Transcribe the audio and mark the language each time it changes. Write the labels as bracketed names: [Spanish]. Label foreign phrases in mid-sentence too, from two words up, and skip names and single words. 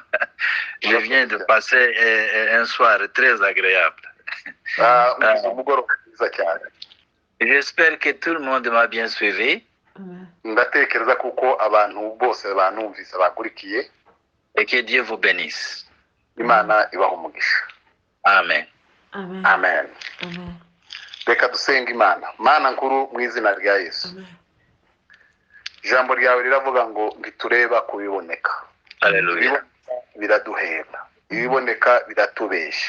[French] Je viens de passer un soir très agréable. [Kinyarwanda] umugoroba mwiza cyane. [French] J'espère que tout le monde m'a bien suivi. [Kinyarwanda] ndatekereza kuko abantu bose banumvise bakurikiye. [French] Et que Dieu vous bénisse. [Kinyarwanda] Imana ibaha umugisha. Amen. Amen. amen. Amen. Reka dusenga Imana. Mana nkuru mu izina rya Yesu. Amen. Ijambo ryawe riravuga ngo ntitureba kubiboneka. Hallelujah. Ibiboneka biraduhenda. Ibiboneka biratubesha.